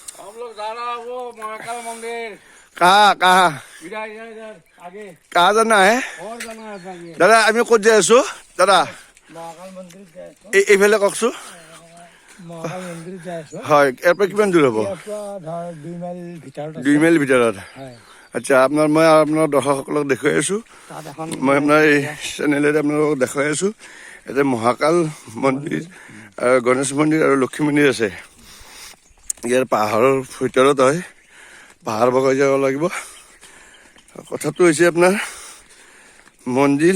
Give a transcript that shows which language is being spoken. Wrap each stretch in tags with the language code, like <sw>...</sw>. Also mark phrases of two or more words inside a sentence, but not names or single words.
<hi>हम लोग जा रहा है वो महाकाल मंदिर। कहाँ इधर इधर इधर आगे कहाँ जाना है और जाना है आगे</hi> <as>দাদা আমি ক'ত যাই আছো দাদা</as> <hi>महाकाल मंदिर जाएगा।</hi> <as>এইফালে কওকচোন</as> <hi>महाकाल मंदिर जाएगा।</hi> <as>হয় ইয়াৰ পৰা কিমান দূৰ হ'ব ইয়াৰ পৰা ধৰ 2 মাইল ভিতৰত আছে। 2 মাইল ভিতৰত হয়। আচ্ছা মই আপোনাৰ দৰ্শকসকলক দেখুৱাই আছো তাত এখন মই আপোনাৰ এই চেনেলেৰে আপোনালোকক দেখুৱাই আছো ইয়াতে মহাকাল মন্দিৰ আৰু গণেশ মন্দিৰ আৰু লক্ষী মন্দিৰ আছে ইয়াৰ পাহাৰৰ ভিতৰত হয় পাহাৰ বগাই যাব লাগিব কথাটো হৈছে আপোনাৰ মন্দিৰ</as>